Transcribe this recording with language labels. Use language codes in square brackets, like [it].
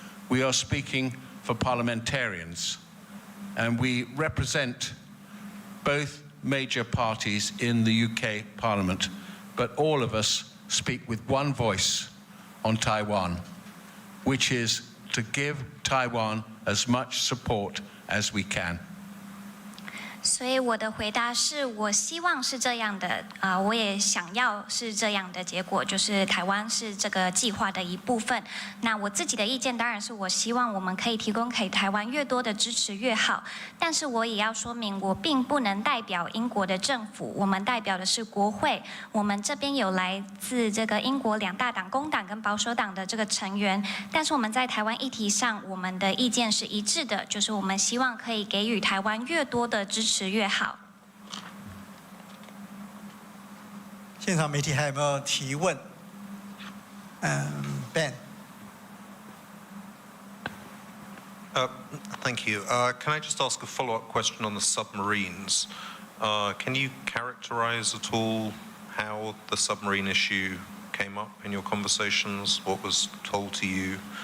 [en] We are speaking for parliamentarians, and we represent both major parties in the UK Parliament, but all of us speak with one voice on Taiwan, which is to give Taiwan as much support as we can. [zh] 所以我的回答是我希望是这样的，我也想要是这样的结果，就是台湾是这个计划的一部分。那我自己的意见当然是我希望我们可以提供给台湾越多的支持越好，但是我也要说明，我并不能代表英国的政府，我们代表的是国会。我们这边有来自这个英国两大党工党跟保守党的这个成员，但是我们在台湾议题上，我们的意见是一致的，就是我们希望可以给予台湾越多的支持越好。现场媒体还有没有提问？Ben。 [en] Thank you. Can I just ask a follow-up question on the submarines? Can you characterize at all how the submarine issue came up in your conversations? What was told to you?